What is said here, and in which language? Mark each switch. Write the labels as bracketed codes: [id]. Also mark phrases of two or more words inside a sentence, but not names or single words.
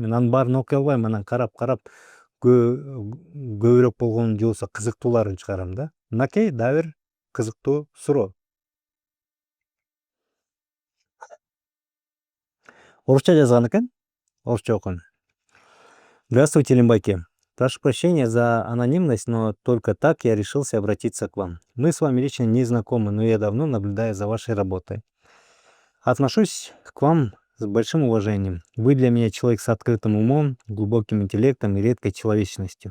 [ky] Мен анын баарын окуй албайм, анан карап көбүрөөк болгон же болбосо кызыктууларын чыгарам да. Мынакей дагы бир кызыктуу суроо. Орусча жазган экен. Орусча окуйм. [ru] Здравствуйте, Лимбайке. Прошу прощения за анонимность, но только так я решился обратиться к вам. Мы с вами лично не знакомы, но я давно наблюдаю за вашей работой. Отношусь к вам с большим уважением. Вы для меня человек с открытым умом, глубоким интеллектом и редкой человечностью.